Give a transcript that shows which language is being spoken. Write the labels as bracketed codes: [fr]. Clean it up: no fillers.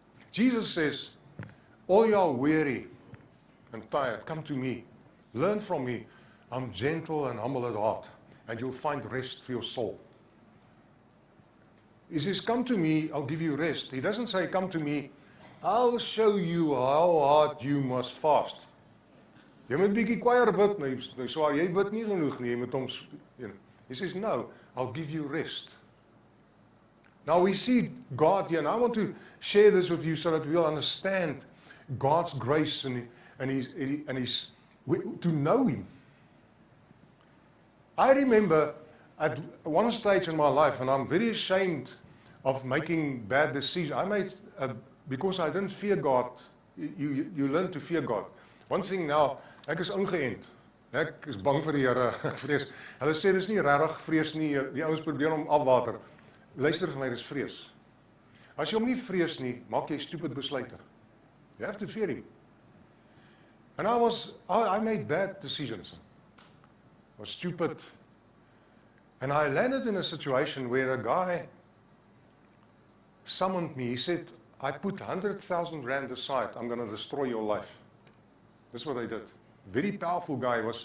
[en] Jesus says, all you are weary and tired, come to me. Learn from me. I'm gentle and humble at heart, and you'll find rest for your soul. He says, come to me, I'll give you rest. He doesn't say, come to me, I'll show you how hard you must fast. [af] Jy moet 'n bietjie kwaier bid, nou swaar jy bid nie genoeg nie, jy moet hom, [en] He says, no, I'll give you rest. Now we see God here, and I want to share this with you so that we'll understand God's grace and his to know Him. I remember at one stage in my life, and I'm very ashamed of making bad decisions. I made, because I didn't fear God, you learn to fear God. One thing now, [af] ek is ingeënt. Ek is bang vir die Here, ek vrees. Hulle sê dis nie regtig vrees nie, die ouens probeer hom afwater. Luister vir my, dis vrees. As jy hom nie vrees nie, maak jy stupid besluite. [en] You have to fear Him. And I made bad decisions. I was stupid. And I landed in a situation where a guy summoned me. He said, I put 100,000 rand aside. I'm going to destroy your life. That's what I did. Very powerful guy.